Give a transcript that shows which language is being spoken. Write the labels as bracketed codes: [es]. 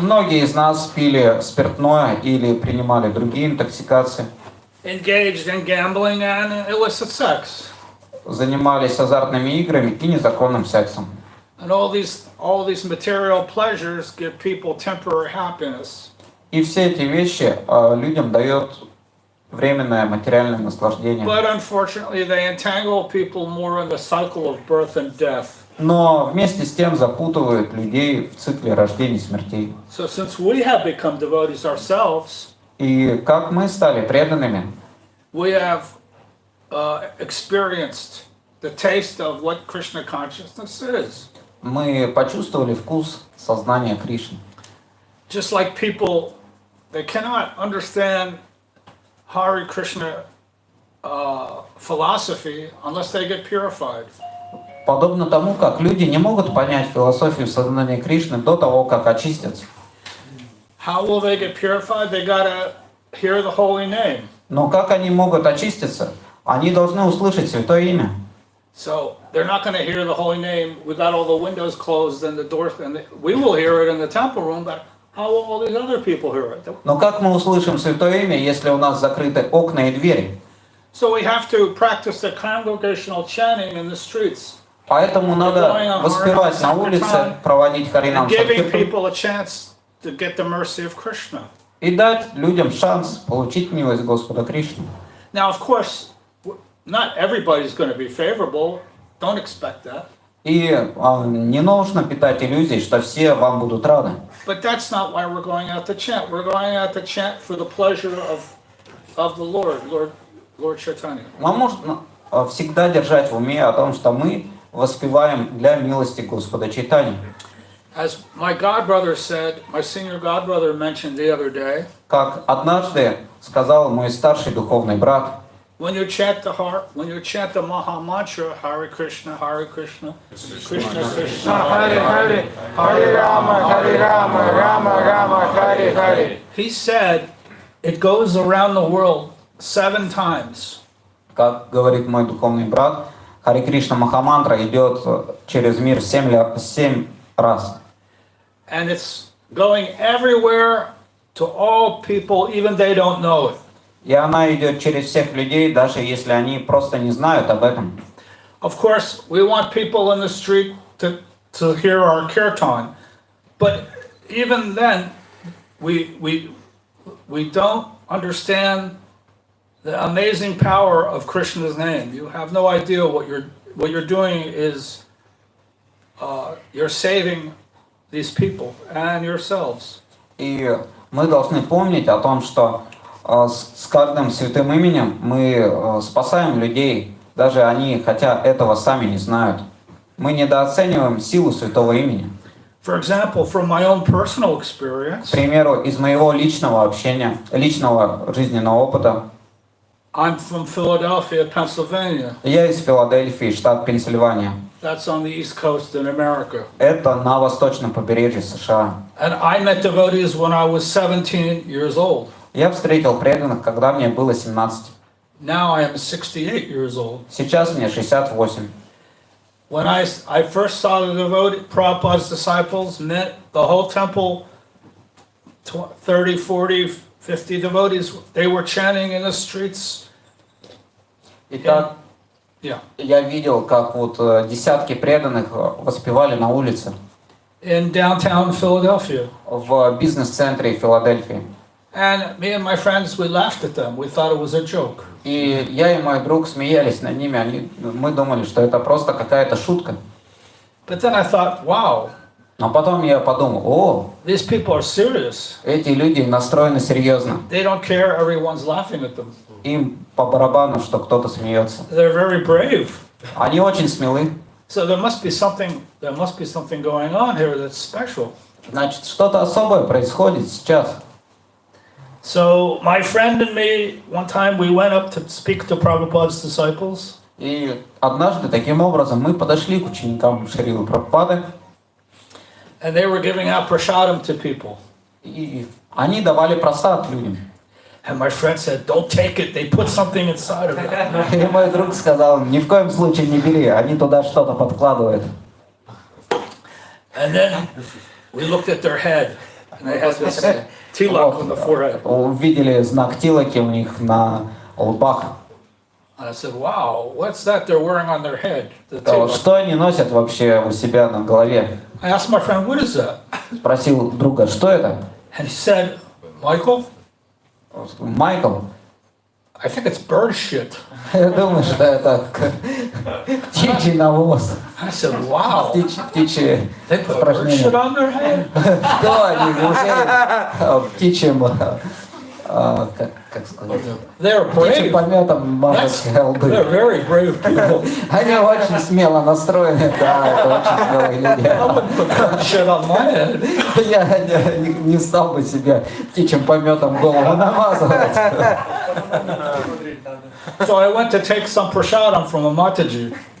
[ru] многие из нас пили спиртное или принимали другие интоксикации, [en] Engaged in gambling and illicit sex. [ru] занимались азартными играми и незаконным сексом. [en] And all these material pleasures give people temporary happiness. [ru] И все эти вещи людям дают временное материальное наслаждение. [en] But unfortunately, they entangle people more in the cycle of birth and death. [ru] Но вместе с тем запутывают людей в цикле рождений и смертей. [en] So since we have become devotees ourselves, [ru] И как мы стали преданными, [en] we have experienced the taste of what Krishna consciousness is. [ru] мы почувствовали вкус сознания Кришны. [en] Just like people, they cannot understand Hare Krishna philosophy unless they get purified. [ru] Подобно тому, как люди не могут понять философию сознания Кришны до того, как очистятся. [en] How will they get purified? They gotta hear the holy name. [ru] Но как они могут очиститься? Они должны услышать Святое Имя. [en] So they're not going to hear the holy name without all the windows closed and the doors. We will hear it in the temple room, but how will all these other people hear it? [ru] Но как мы услышим Святое Имя, если у нас закрыты окна и двери? [en] So we have to practice the congregational chanting in the streets, [ru] Поэтому надо воспевать на улице, проводить [en] and giving [ru] Харинам-санкиртаны [en] people a chance to get the mercy of Krishna. [ru] и дать людям шанс получить милость Господа Кришны. [en] Now, of course, not everybody's going to be favorable. Don't expect that. [ru] И не нужно питать иллюзий, что все вам будут рады. [en] But that's not why we're going out to chant. We're going out to chant for the pleasure of the Lord Chaitanya. [ru] Нам нужно всегда держать в уме о том, что мы воспеваем для милости Господа Чайтаньи. [en] As my godbrother said, my senior godbrother mentioned the other day, [ru] Как однажды сказал мой старший духовный брат, [en] when you chant the Maha Mantra, Hare Krishna, Krishna Krishna, [sa] Hare Hare, Hare Rama, Rama Rama, Hare Hare. [en] he said it goes around the world 7 times. [ru] как говорит мой духовный брат, Харе Кришна Махамантра идет через мир 7 раз. [en] And it's going everywhere to all people, even they don't know it. [ru] И она идет через всех людей, даже если они просто не знают об этом. [en] Of course, we want people in the street to hear our kirtan, but even then, we don't understand the amazing power of Krishna's name. You have no idea what you're doing is you're saving these people and yourselves. [ru] И мы должны помнить о том, что с каждым святым именем мы спасаем людей, даже они, хотя этого сами не знают. Мы недооцениваем силу святого имени. [en] For example, from my own personal [ru] К [en] experience, [ru] примеру, из моего личного общения, личного жизненного опыта, [en] I'm from Philadelphia, Pennsylvania. [ru] я из Филадельфии, штат Пенсильвания. [en] That's on the East Coast in America. [ru] Это на восточном побережье США. [en] And I met devotees when I was 17 years old. [ru] Я встретил преданных, когда мне было 17. [en] Now I am 68 years old. [ru] Сейчас мне 68. [en] When I first saw the devotee, Prabhupada's disciples, met the whole temple, 30, 40, 50 devotees, they were chanting in the streets. [ru] Итак, [en] Yeah. [ru] я видел, как вот десятки преданных воспевали на улице [en] In downtown Philadelphia. [ru] в бизнес-центре Филадельфии. [en] And me and my friends, we laughed at them. We thought it was a joke. [ru] И я и мой друг смеялись над ними, мы думали, что это просто какая-то шутка. [en] But then I thought, wow, [ru] Но потом я подумал, о, [en] these people are serious. [ru] эти люди настроены серьезно. [en] They don't care everyone's laughing at them. [ru] Им по барабану, что кто-то смеется. [en] They're very brave. [ru] Они очень смелы. [en] So there must be something going on here that's special. [ru] Значит, что-то особое происходит сейчас. [en] So my friend and me, one time we went up to speak to Prabhupada's disciples. [ru] И однажды таким образом мы подошли к ученикам Шрилы Прабхупады. [en] And they were giving out prasadam to people. [ru] И они давали просад людям. [en] And my friend said, don't take it, they put something inside of it. [ru] И мой друг сказал, ни в коем случае не бери, они туда что-то подкладывают. [en] And then we looked at their head, and they had this tilak on the forehead. [ru] Увидели знак тилаки у них на лбах. [en] And I said, wow, what's that they're wearing on their head? The [ru] Сказал, [en] tilak. [ru] что они носят вообще у себя на голове? [en] I asked my friend, what is that? [ru] Спросил друга, что это? [en] And he said, Michael, [ru] Майкл. [en] I think it's bird shit. [ru] Я думаю, что это птичий навоз. [en] I said, wow, [ru] Птичьи [en] they put bird shit [ru] испражнения. [en] on their head? [ru] Что они уже птичьим, как сказать, [en] They're [ru] птичьим пометом мажут [en] They're [ru] лбы. [en] very brave people. [ru] Они очень смело настроены, да, это очень смелые люди. [en] I wouldn't put bird shit on my head. [ru] Я не стал бы себе птичьим пометом голову намазывать. [en] So I went to take some prasadam from a Mataji.